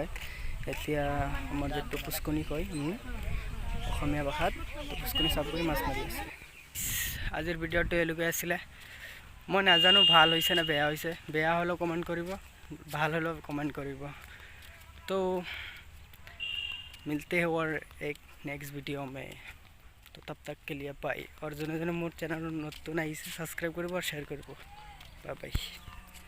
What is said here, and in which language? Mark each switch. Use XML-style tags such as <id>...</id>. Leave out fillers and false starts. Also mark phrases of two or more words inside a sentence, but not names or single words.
<as>এতিয়া আমাৰ যিটো পুষ্কনি কয় অসমীয়া ভাষাত, পুষ্কনি চাব কৰি মাছ মাৰি আছে। আজিৰ ভিডিঅ'টো এলৈকে আছিলে। মই নাজানো ভাল হৈছে নে বেয়া হৈছে। বেয়া হ'লেও কমেণ্ট কৰিব, ভাল হ'লেও কমেণ্ট কৰিব।</as> <hi>তো मिलते हैं और एक नेक्स्ट वीडियो में। तो तब तक के लिए बाय।</hi> <as>আৰু জোনে জোনে মোৰ চেনেল নতুন আহিছে ছাবস্ক্ৰাইব কৰিব আৰু শ্বেয়াৰ কৰিব।</as> <en>bye bye.</en>